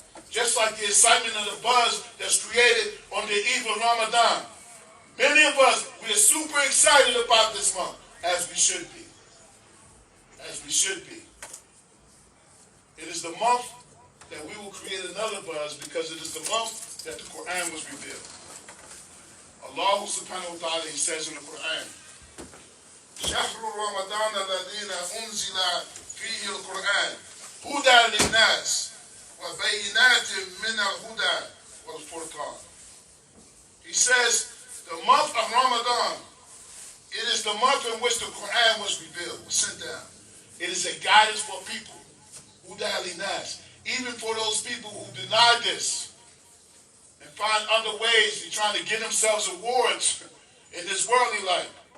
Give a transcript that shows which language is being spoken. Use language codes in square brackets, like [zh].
[en] Just like the excitement of the buzz that's created on the eve of Ramadan. Many of us, we are super excited about this month, as we should be. As we should be. It is the month that we will create another buzz because it is the month that the Quran was revealed. Allah subhanahu wa ta'ala, He says in the Quran, [ar] شهر رمضان الذين أنزل فيه القرآن هدى للناس وَبَيِّنَاتٍ مِنَ الْهُدَى وَالْفُرْقَانِ. [en] He says, the month of Ramadan, it is the month in which the Quran was revealed, was sent down. It is a guidance for people. [ar] هُدَى لِلنَّاسِ. [en] Even for those people who deny this and find other ways to trying to get themselves awards in this worldly life.